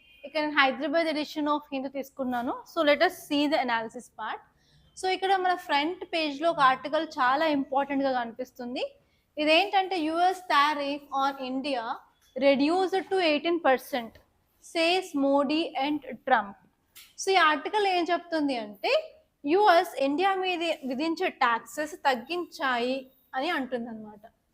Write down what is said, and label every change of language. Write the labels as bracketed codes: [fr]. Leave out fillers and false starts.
[te] ఇక్కడ నేను Hyderabad edition of Hindu తీసుకున్నాను. [en] So let us see the analysis part. [te] So ఇక్కడ మన ఫ్రంట్ పేజ్లో ఒక ఆర్టికల్ చాలా ఇంపార్టెంట్గా కనిపిస్తుంది. ఇదేంటంటే [en] US tariff on India reduced to 18% says Modi and Trump. [te] So ఈ ఆర్టికల్ ఏం చెప్తుంది అంటే యుఎస్ ఇండియా మీద విధించే ట్యాక్సెస్ తగ్గించాయి అని అంటుంది అనమాట.